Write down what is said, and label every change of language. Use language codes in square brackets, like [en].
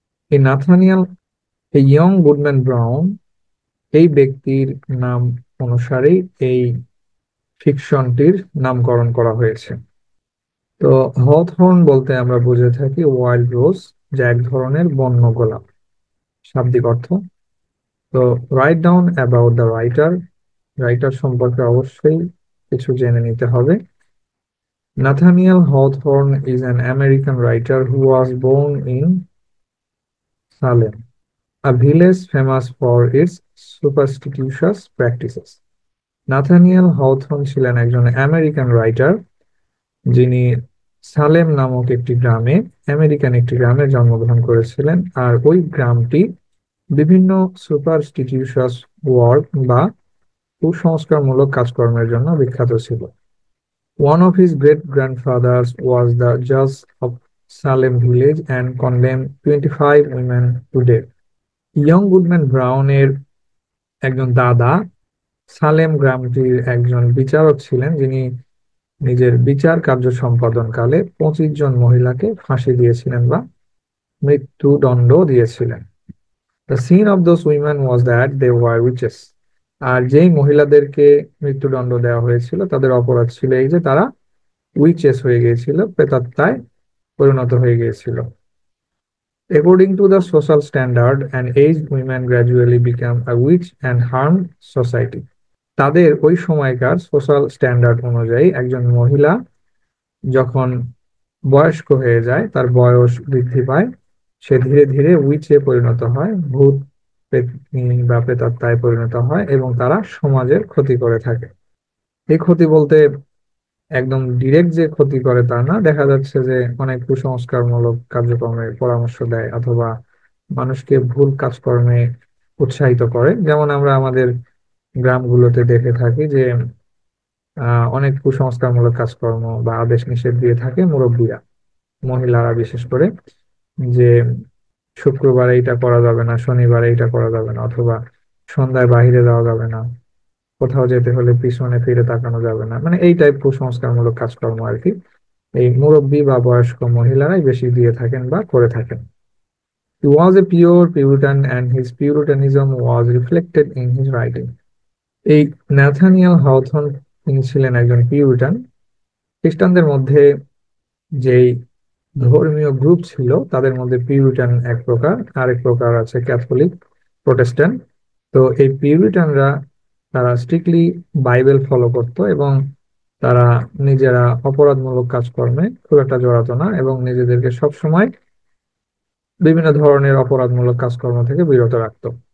[bn] এই নাথানিয়েল এই young Goodman brown এই ব্যক্তির নাম অনুসারেই এই ফিকশনটির নামকরণ করা হয়েছে। তো হথর্ন বলতে আমরা বুঝে থাকি ওয়াইল্ড রোজ, যা এক ধরনের বন্য গোলাপ, শাব্দিক অর্থ। তো [en] Write down about the writer. [bn] Writer সম্পর্কে অবশ্যই কিছু জেনে নিতে হবে। [en] Nathaniel Hawthorne is an American writer who was born in Salem, a village famous for its superstitious practices. [bn] Nathaniel হাওথর্ন ছিলেন একজন আমেরিকান রাইটার, যিনি সালেম নামক একটি গ্রামে জন্মগ্রহণ করেছিলেন। আর ওই গ্রামটি বিভিন্ন সুপারস্টিটিউশাস ওয়ার্ক বা কুসংস্কারমূলক কাজকর্মের জন্য বিখ্যাত ছিল। [en] One of his great-grandfathers was the judge of Salem village and condemned 25 women to death. [bn] Young Goodman ব্রাউনের একজন দাদা সালেম গ্রামটির একজন বিচারক ছিলেন, যিনি নিজের বিচার কার্য সম্পাদনকালে 25 জন মহিলাকে ফাঁসি দিয়েছিলেন বা মৃত্যুদণ্ড দিয়েছিলেন। [en] The sin of those women was that they were witches. [bn] আর যেই মহিলাদেরকে মৃত্যুদণ্ড দেওয়া হয়েছিল তাদের অপরাধ ছিল এই যে তারা উইচেস হয়ে গিয়েছিল, প্রেতাত্মায় পরিণত হয়ে গিয়েছিল। [en] According to the social standard, an aged woman gradually became a witch and harmed society. [bn] তাদের ওই সময়কার সোশ্যাল স্ট্যান্ডার্ড অনুযায়ী একজন মহিলা যখন বয়স্ক হয়ে যায়, তার বয়স বৃদ্ধি পায়, সে ধীরে ধীরে উইচে পরিণত হয়, ভূত পেত্নী বা প্রেতাত্মায় পরিণত হয় এবং তারা সমাজের ক্ষতি করে থাকে। এই ক্ষতি বলতে একদম ডিরেক্ট যে ক্ষতি করে তা না, দেখা যাচ্ছে যে অনেক কুসংস্কারমূলক কার্যক্রমে পরামর্শ দেয় অথবা মানুষকে ভুল কাজকর্মে উৎসাহিত করে। যেমন আমরা আমাদের গ্রামগুলোতে দেখে থাকি যে অনেক কুসংস্কারমূলক কাজকর্ম বা আদেশ নিষেধ দিয়ে থাকে মুরব্বীরা, মহিলারা বিশেষ করে, যে শুক্রবার এইটা করা যাবে না, শনিবার এইটা করা যাবে না, অথবা সন্ধ্যায় বাইরে যাওয়া যাবে না, কোথাও যেতে হলে পিছনে ফিরে তাকানো যাবে না, মানে এই টাইপ কুসংস্কারমূলক কাজকর্ম আর কি এই মুরব্বী বা বয়স্ক মহিলারাই বেশি দিয়ে থাকেন বা করে থাকেন। [en] He was a pure Puritan and his Puritanism was reflected in his writing. [bn] এই ন্যাথানিয়েল হাওথর্ন তিনি ছিলেন একজন পিউরিটান। খ্রিস্টানদের মধ্যে যেই ধর্মীয় গ্রুপ ছিল তাদের মধ্যে পিউরিটান এক প্রকার, আরেক প্রকার আছে ক্যাথলিক, প্রোটেস্ট্যান্ট। তো এই পিউরিটানরা তারা স্ট্রিক্টলি বাইবেল ফলো করত এবং তারা নিজেরা অপরাধমূলক কাজকর্মে খুব একটা জড়াতো না এবং নিজেদেরকে সবসময় বিভিন্ন ধরনের অপরাধমূলক কাজকর্ম থেকে বিরত রাখতো।